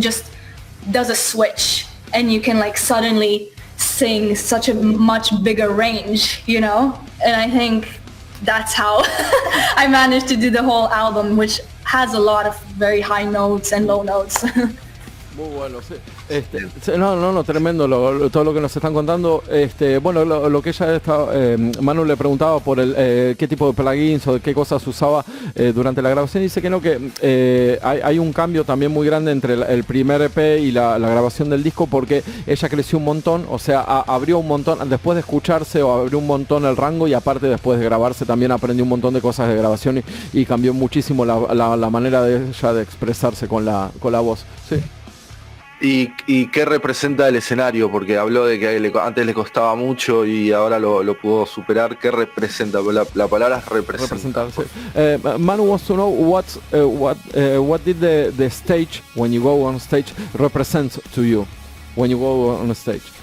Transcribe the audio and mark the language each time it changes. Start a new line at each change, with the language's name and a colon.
English: It just does a switch and you can like suddenly sing such a much bigger range, you know? And I think that's how I managed to do the whole album, which has a lot of very high notes and low notes.
Spanish: Muy bueno, sí. No, tremendo todo lo que nos están contando. Bueno, lo que ella está, Manu le preguntaba por qué tipo de plugins o de qué cosas usaba durante la grabación. Dice que no, que hay un cambio también muy grande entre el primer EP y la grabación del disco, porque ella creció un montón, o sea, abrió un montón, después de escucharse, o abrió un montón el rango, y aparte después de grabarse también aprendió un montón de cosas de grabación y cambió muchísimo la manera de ella de expresarse con la voz. Sí. ¿Y qué representa el escenario? Porque habló de que antes le costaba mucho y ahora lo pudo superar. ¿Qué representa? La palabra es representar. Sí.
English: Manu wants to know what did the stage, when you go on stage, represent to you when you go on stage?